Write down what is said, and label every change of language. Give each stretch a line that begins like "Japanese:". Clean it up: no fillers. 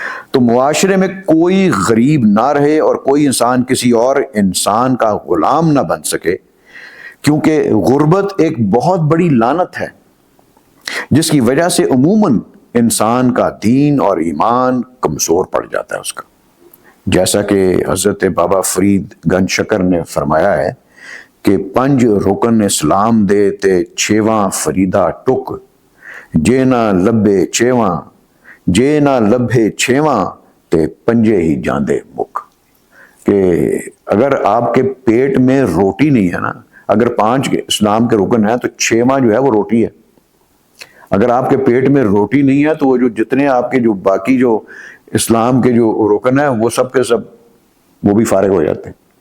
Urdu: تو معاشرے میں کوئی غریب نہ رہے اور کوئی انسان کسی اور انسان کا غلام نہ بن سکے، کیونکہ غربت ایک بہت بڑی لعنت ہے جس کی وجہ سے عموماً انسان کا دین اور ایمان کمزور پڑ جاتا ہے اس کا. جیسا کہ حضرت بابا فرید گنج شکر نے فرمایا ہے کہ
Punjabi: 5 رکن اسلام دے تے 6واں فریدہ ٹک، جے نہ لبے 6واں، جے نہ لبھے 6واں تے 5 ہی جاندے مک.
Urdu: کہ اگر آپ کے پیٹ میں روٹی نہیں ہے نا، اگر 5 اسلام کے رکن ہیں تو 6واں جو ہے وہ روٹی ہے. اگر آپ کے پیٹ میں روٹی نہیں ہے تو وہ جو جتنے آپ کے جو باقی جو اسلام کے جو رکن ہیں وہ سب کے سب وہ بھی فارغ ہو جاتے ہیں.